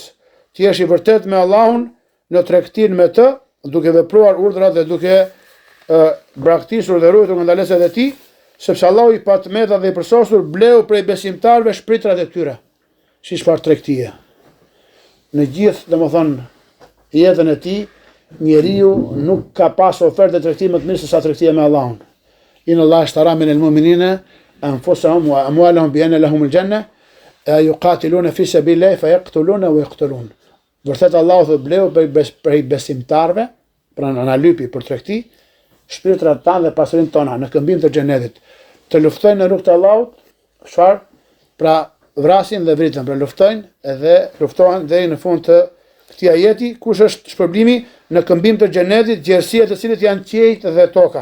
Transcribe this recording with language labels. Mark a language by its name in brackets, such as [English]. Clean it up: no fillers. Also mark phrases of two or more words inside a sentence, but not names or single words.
[Albanian] Ti jesh i vërtet me Allahun në tregtin me të, duke vepruar urdhrat dhe duke braktisur dhe ruajtur nga ndalesat e tij, sepse Allahu i patmeta dhe i përsosur bleu prej besimtarëve shpritrat e tyre. Si çfarë tregtie. Në gjithë, domethënë, jetën e tij, njeriu nuk ka pas ofertë tregtimi më të mirë se sa tregtia me Allahun. [Arabic] إن الله اشترى من المؤمنين أنفسهم وأموالهم بأن لهم الجنة يقاتلون في سبيل الله فيقتلون ويقتلون. [Albanian] Vërtet Allahu thotë bleu prej besimtarëve, pra në analypi për tregti, shpirtrat tanë dhe pasurinë tona në këmbim të xhenetit, të luftojnë në rrugt të Allahut, çfarë? Pra vrasin dhe vritën, pra luftohen deri në fund të këtij ajeti, kush është shpërblimi në këmbim të xhenetit, gjerësia të cilit janë qiejt dhe toka.